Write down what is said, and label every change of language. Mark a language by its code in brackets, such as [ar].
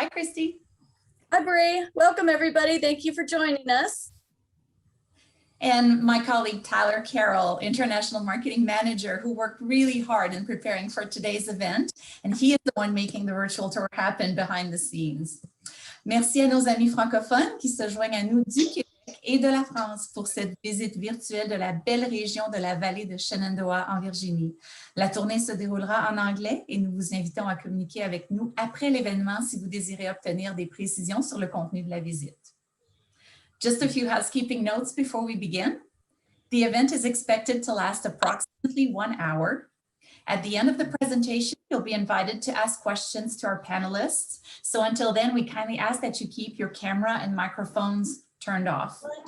[en] Hi, Christy. Hi, Bree. Welcome, everybody. Thank you for joining us. And my colleague, Tyler Carroll, International Marketing Manager, who worked really hard in preparing for today's event. And he is the one making the virtual tour happen behind the scenes. [fr] Merci à nos amis francophones qui se joignent à nous du Québec et de la France pour cette visite virtuelle de la belle région de la vallée de Shenandoah en Virginie. La tournée se déroulera en anglais et nous vous invitons à communiquer avec nous après l'événement si vous désirez obtenir des précisions sur le contenu de la visite. [en] Just a few housekeeping notes before we begin. The event is expected to last approximately 1 hour. At the end of the presentation, you'll be invited to ask questions to our panelists. So until then, we kindly ask that you keep your camera and microphones turned off.